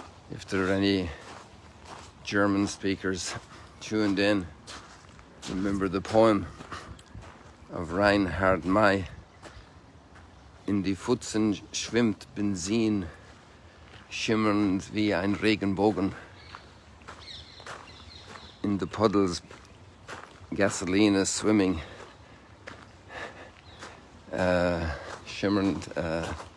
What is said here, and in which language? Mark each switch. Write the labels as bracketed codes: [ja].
[en] If there are any German speakers tuned in, remember the poem of Reinhard May. [de] In die Pfützen schwimmt Benzin, schimmernd wie ein Regenbogen. [en] In the puddles, gasoline is swimming, shimmernd.